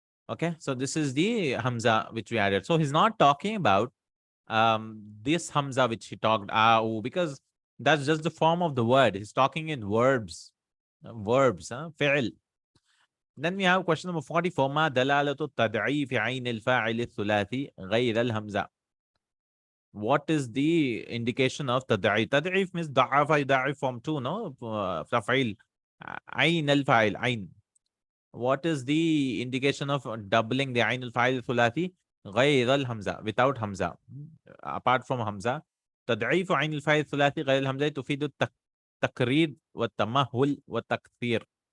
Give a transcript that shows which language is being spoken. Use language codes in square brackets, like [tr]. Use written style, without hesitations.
[en] Okay, so this is the Hamza which we added. So he's not talking about this Hamza which he talked, because that's just the form of the word. He's talking in verbs. Fi'l. Then we have question number 44. [ar] ما دلالة التضعيف عين الفاعل الثلاثي غير الهمزة. [en] What is the indication of تضعيف? تضعيف means [ar] ضعف يضعف [en] form 2, no? [ar] تفعيل. عين الفاعل, عين. [en] What is the indication of doubling the [ar] عين الفاعل الثلاثي? غير الهمزة, [en] without hamza. Apart from hamza. [ar] تضعيف عين الفاعل الثلاثي غير الهمزة تفيد التقرير والتمهل والتكثير.